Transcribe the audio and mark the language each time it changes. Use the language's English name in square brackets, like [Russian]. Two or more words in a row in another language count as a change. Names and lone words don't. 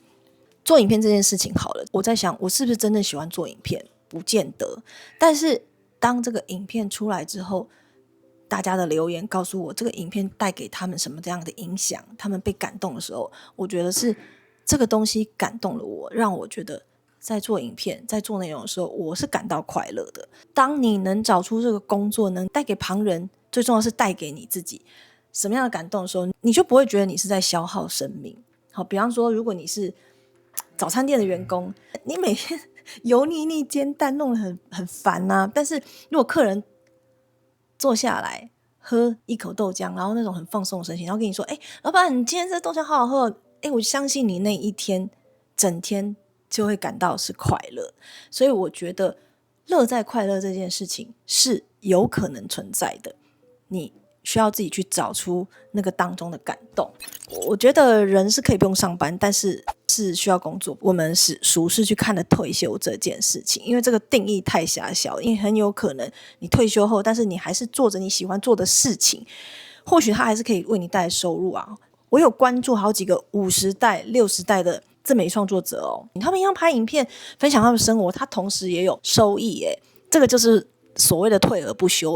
[Chinese] 做影片這件事情好了，我在想我是不是真正喜歡做影片，不見得，但是當這個影片出來之後，大家的留言告訴我這個影片帶給他們什麼這樣的影響，他們被感動的時候，我覺得是這個東西感動了我，讓我覺得在做影片在做內容的時候，我是感到快樂的。當你能找出這個工作能帶給旁人，最重要是帶給你自己什麼樣的感動的時候，你就不會覺得你是在消耗生命。好，比方說如果你是早餐店的员工，你每天油膩膩煎蛋弄得很煩啊，但是如果客人坐下來喝一口豆漿，然後那種很放鬆的神情，然後跟你說老闆你今天這豆漿好好喝，我相信你那一天整天就會感到是快樂。所以我觉得樂在快樂這件事情是有可能存在的，你需要自己去找出那個當中的感动。我觉得人是可以不用上班，但是是需要工作，我們是属是去看的退休这件事情，因為這個定義太狹小，因為很有可能你退休後，但是你還是做着你喜歡做的事情，或許它還是可以為你帶來收入啊。我有關注好幾個50代60代的自媒體創作者他們一樣拍影片分享他們生活，他同時也有收益這個就是所謂的退而不休。